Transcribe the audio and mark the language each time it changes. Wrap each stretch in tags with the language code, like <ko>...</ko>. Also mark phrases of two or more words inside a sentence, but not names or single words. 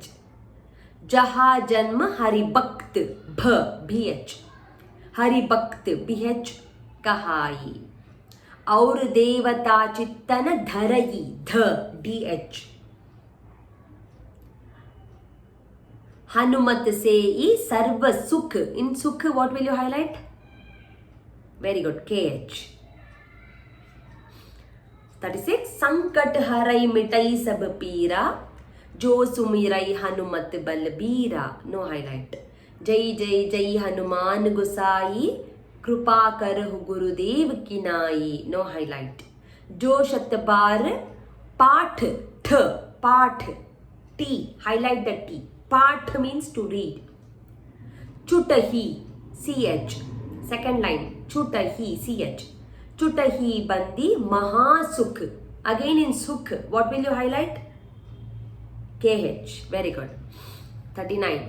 <awa>जहा जन्म हरिभक्त भ BH. हरिभक्त BH कहाई. और देवता चित्तन धरई ध DH. हनुमत से ही सर्व सुख. इन सुख</awa> <en>what will you highlight? Very good. KH. 36.</en> <awa>संकट हरई मिटई सब पीरा जो सुमिरई हनुमत बलबीरा.</awa> <en>No highlight.</en> <awa>जय जय जय हनुमान गुसाई कृपा करहु गुरुदेव की नाई.</awa> <en>No highlight.</en> <awa>जो शत बार पाठ ठ.</awa> <en>पाठ T. Highlight the T. पाठ means to read. चुटही CH. Second line, Chutahi, CH.</en> <awa>छूटहि बंदि महासुख.</awa> <en>Again in Sukh, what will you highlight? KH. Very good. 39.</en>